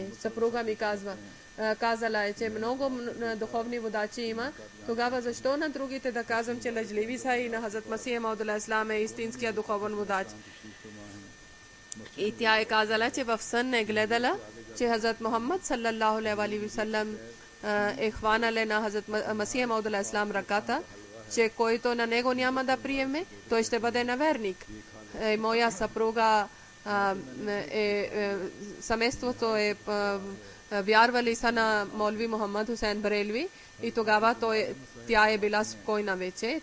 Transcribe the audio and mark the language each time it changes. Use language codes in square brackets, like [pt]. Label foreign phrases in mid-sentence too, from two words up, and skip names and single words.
[bg] Съпруга ми казала е, че много духовни водачи има. Тогава защо на другите да казвам, че лъжливи са, и на Хазрат Масих Мауд алейхиссалам е истинския духовен водач? И тя е казала, че в сън е гледала, че Хазрат Мухаммад [ar] صلى الله عليه وسلم [bg] е хванал на Хазрат Масих Мауд алейхиссалам ръката, че който на него няма да приеме, той ще бъде неверник. Моя съпруга семейството е вярвали са на Молви Мухаммад Хусейн Барелви, и тогава тя е била спокойна вече.